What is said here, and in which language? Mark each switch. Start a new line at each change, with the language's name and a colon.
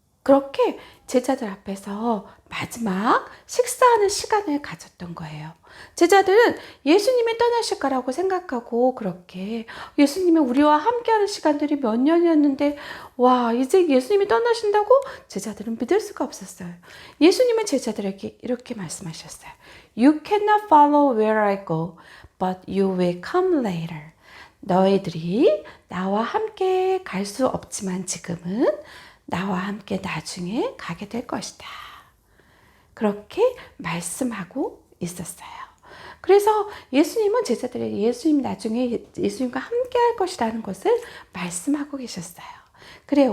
Korean: 그렇게 제자들 앞에서 마지막 식사하는 시간을 가졌던 거예요. 제자들은 예수님이 떠나실 거라고 생각하고 그렇게 예수님이 우리와 함께하는 시간들이 몇 년이었는데 와 이제 예수님이 떠나신다고 제자들은 믿을 수가 없었어요. 예수님은 제자들에게 이렇게 말씀하셨어요.
English: You cannot follow where I go, but you will come later.
Korean: 너희들이 나와 함께 갈 수 없지만 지금은 나와 함께 나중에 가게 될 것이다. 그렇게 말씀하고 있었어요. 그래서 예수님은 제자들에게 예수님 나중에 예수님과 함께 할 것이라는 것을 말씀하고 계셨어요. 그래요.